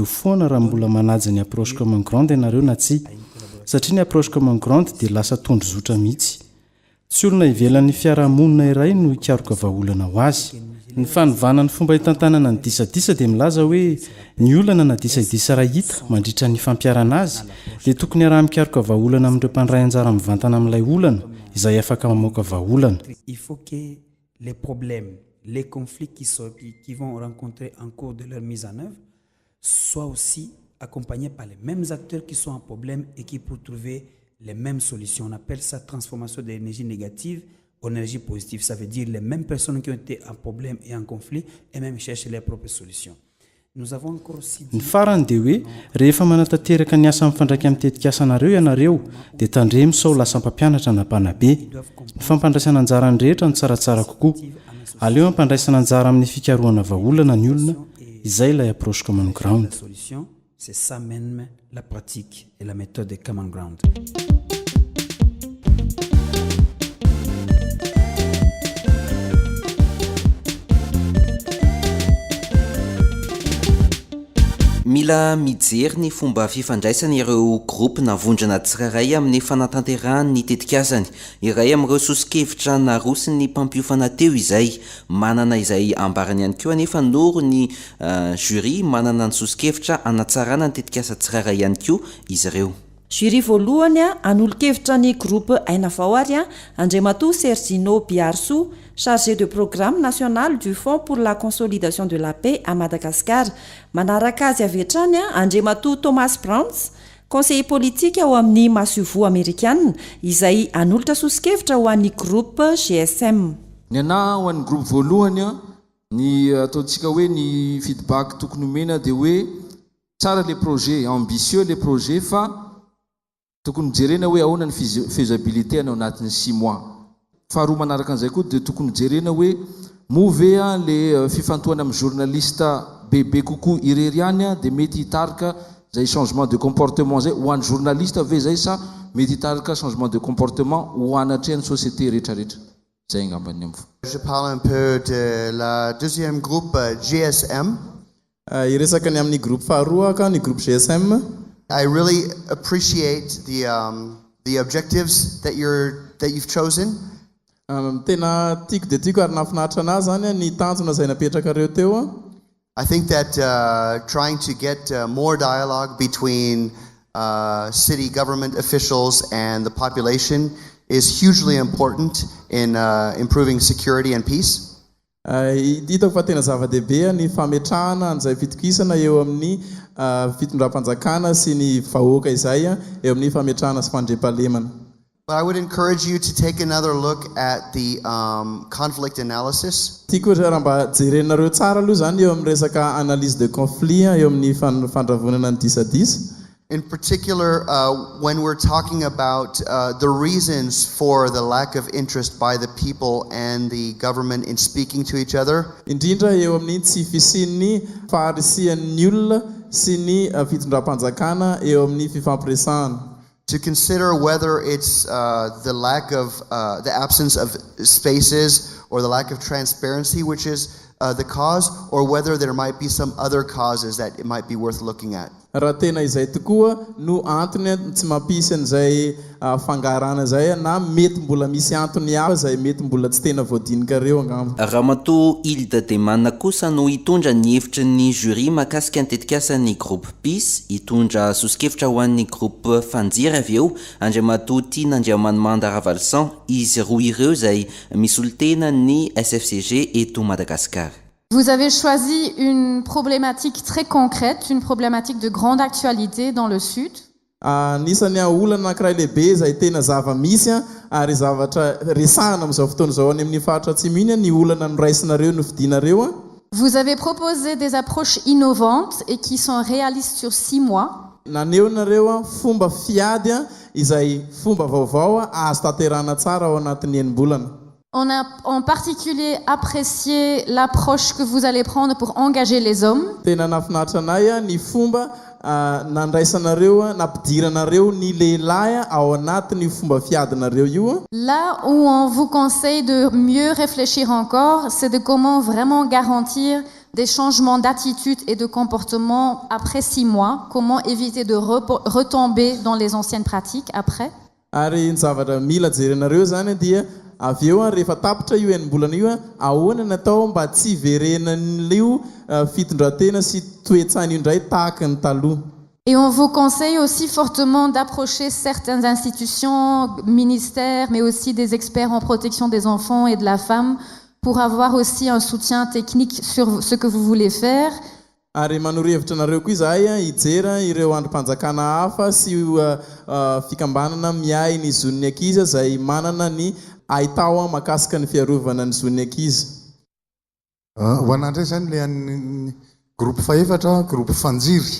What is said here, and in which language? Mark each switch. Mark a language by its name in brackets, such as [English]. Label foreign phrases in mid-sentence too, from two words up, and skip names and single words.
[Malagasy] foana raha mbola manaja ny [French] approche commune grande [Malagasy] ianareo na tsy satria ny [French] approche commune grande [Malagasy] dia lasa tondro zotra mihitsy tsy olona ivelan'ny fiarahamonina iray no ikaroka vahaolana ho azy ny fanovana ny fomba hitantanana ny disadisa dia milaza hoe ny olana na disadisa raha hita mandritra ny fampiarana azy dia tokony araha mikaroka vahaolana amin'ireo mpandray anjara mivantana amin'ilay olana izay afaka mamoaka vahaolana [French] Il faut que les problèmes, les conflits qui vont rencontrer en cours de leur mise en œuvre soient aussi accompagnés par les mêmes acteurs qui sont en problème et qui pour trouver les mêmes solutions. On appelle ça transformation de l'énergie négative en énergie positive. Ça veut dire les mêmes personnes qui ont été en problème et en conflit et même chercher leurs propres solutions. Nous avons encore aussi [Malagasy] ny farany dia hoe rehefa manatanteraka ny asa mifandraika amin'ny tetika asanareo ianareo dia tandremo sao lasa mpampianatra na mpanabe ny fampandraisana anjara ny rehetra no tsaratsara kokoa aleo ampandraisana anjara amin'ny fikaroana vahaolana ny olona izay ilay approche [English] common ground [French] solution, c'est ça même la pratique et la méthode de [English] common ground. [Malagasy] mila mijery ny fomba fifandraisana ireo groupe navondrana tsirairay amin'ny fanatanterahany tetikasany iray amin'ireo sosikevitra narosy ny mpampiofana teo izay manana izay ambarany ihany koa anefa noro ny jury manana ny sosikevitra anatsarana ny tetikasa tsirairay ihany koa izy ireo jury voalohany an'olo-kevitra ny groupe aina vaoary Andriamatoa Sergino Biarso [French] chargé de programme national du Fonds pour la consolidation de la paix à Madagascar [Malagasy] manaraka azy avy hatrany Andriamatoa Thomas Browns [French] conseiller politique [Malagasy] ao amin'ny Masuvo américaine izay anolotra sosikevitra ho an'ny groupe GSM ny ana ho an'ny groupe voalohany ny ataontsika hoe ny feedback tokony omena dia hoe tsara [French] les projets ambitieux les projets [Malagasy] fa tokony jerena hoe ahoana ny faisabilité anao anatin'ny 6 mois faharoa manaraka an'izay koa dia tokony jerena hoe move le fifantohana amin'ny journaliste bebe kokoa irery ihany dia mety hitarika zay [French] changement de comportement [Malagasy] zay ho an'ny journaliste ve zay sa mety hitarika [French] changement de comportement [Malagasy] ho anatrehany société rehetrarehetra zay ngambany ambo [French] Je parle un peu de la deuxième groupe GSM. [Malagasy] Iresaka ny amin'ny groupe faharoa ka ny groupe GSM. [English] I really appreciate the objectives that you've chosen. [Malagasy] Tena tiako dia tiako ary nafinaritra anazy zany ny tanjona izay napetraka reo teo. [English] I think that trying to get more dialogue between city government officials and the population is hugely important in improving security and peace. [Malagasy] Hitako fa tena zava-dehibe ny fametrahana an'izay fitokisana eo amin'ny fitondram-panjakana sy ny vahoaka izay eo amin'ny fametrahana sy fandriampahalemana. [English] But I would encourage you to take another look at the conflict analysis. [Malagasy] Tiako raha mba jerenareo tsara aloha zany eo amin'ny resaka [French] analyse de conflit [Malagasy] eo amin'ny fandravonana ny disadisa. [English] In particular, when we're talking about the reasons for the lack of interest by the people and the government in speaking to each other. [Malagasy] Indrindra eo amin'ny tsy fisian'ny faharisian'ny olona sy ny fitondram-panjakana eo amin'ny fifampiresahana. [English] To consider whether it's the lack of the absence of spaces or the lack of transparency which is the cause, or whether there might be some other causes that it might be worth looking at. [Malagasy] Raha tena izay tokoa no antony tsy mampisy an'izay fangarana izay na mety mbola misy antony hafa izay mety mbola tsy tena voadinika reo angamba. Ramatoa Hilda Demana kosa no hitondra ny hevitry ny jury mahakasika ny tetikasan'ny groupe PIS, hitondra sosikevitra ho an'ny groupe fanjiry avy eo Andriamatoa Tina Andriamanomanda Ravalsan izy roa ireo izay misolitena ny SFCG eto Madagascar. [French] Vous avez choisi une problématique très concrète, une problématique de grande actualité dans le Sud. [Malagasy] Anisany olana anankiray lehibe izay tena zava-misy ary zavatra resahana amin'izao fotoana izao any amin'ny faritra atsimo iny ny olana noraisinareo no fidinareo. [French] Vous avez proposé des approches innovantes et qui sont réalistes sur 6 mois. [Malagasy] Naneo nareo fomba fiady izay fomba vaovao azo tanterahana tsara ao anatin'ny enim-bolana. [French] On a en particulier apprécié l'approche que vous allez prendre pour engager les hommes. [Malagasy] Tena nafinaritra anay ny fomba nandraisanareo nampidiranareo ny lehilahy ao anatin'ny fomba fiadinareo io. [French] Là où on vous conseille de mieux réfléchir encore, c'est de comment vraiment garantir des changements d'attitude et de comportement après 6 mois, comment éviter de retomber dans les anciennes pratiques après. [Malagasy] Ary ny zavatra mila jerenareo zany dia avy eo rehefa tapitra io enim-bolana io ahoana natao mba tsy hiverenan'io fitondratena sy toetsaina indray tahaka ny taloha. [French] Et on vous conseille aussi fortement d'approcher certaines institutions, ministères, mais aussi des experts en protection des enfants et de la femme pour avoir aussi un soutien technique sur ce que vous voulez faire. [Malagasy] Ary manoro-hevitra nareo koa izahay hijera ireo androm-panjakana hafa sy fikambanana miay ny zon'ny ankizy izay manana ny ahitao mahakasika ny fiarovana ny zon'ny ankizy. Ho anandray zany le an'ny groupe faefatra, groupe fanjiry.